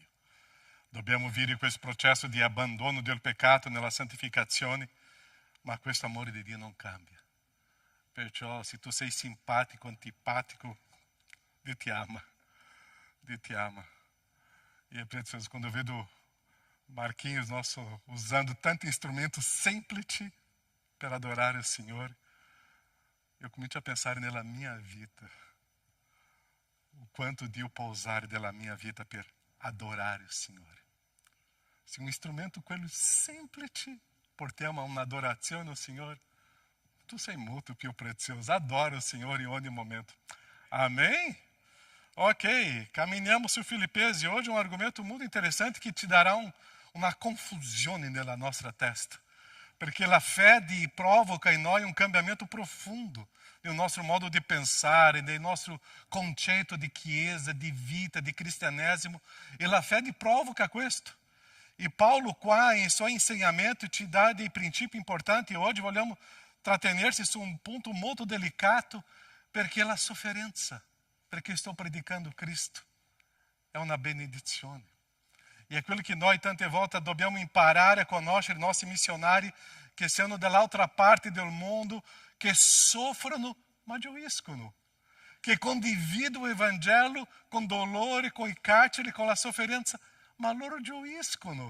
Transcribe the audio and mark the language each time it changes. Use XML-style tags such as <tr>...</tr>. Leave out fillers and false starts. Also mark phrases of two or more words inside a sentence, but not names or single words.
<it>Dobbiamo vivere questo processo di abbandono del peccato nella santificazione, ma questo amore di Dio non cambia. Perciò se tu sei simpatico, antipatico, Dio ti ama. Dio ti ama. E è prezioso quando vedo Marquinhos nosso usando tanti strumenti semplici per adorare il Signore. Io comincio a pensare nella mia vita. O quanto Dio può usare della mia vita per adorare il Signore. Se un strumento quello semplice portiamo a un'adorazione al Signore, tu sei molto più prezioso. Adoro il Signore in ogni momento. Amém?</it> <pt>Ok, caminhamos su Filipenses. Hoje um argumento muito interessante que te dará uma confusão</pt> <it>nella nostra testa. Perché la fede provoca in noi un cambiamento</it> <pt>profundo no</pt> <it>nostro modo di pensare, nel nostro concetto di chiesa, di vita, di cristianesimo. E la fede provoca questo.</it> <pt>E Paulo qua, em seu ensinamento, te dá dei princípios importanti.</pt> <it>Oggi vogliamo trattenersi su un punto molto delicato, perché la sofferenza, perché sto predicando Cristo, è una benedizione. E è quello che noi tante volte dobbiamo imparare a conoscere i nostri missionari che sono dall'altra parte del mondo, che soffrono ma gioiscono, che condividono il Vangelo con dolore, con i carceri, con la sofferenza, ma loro gioiscono.</it>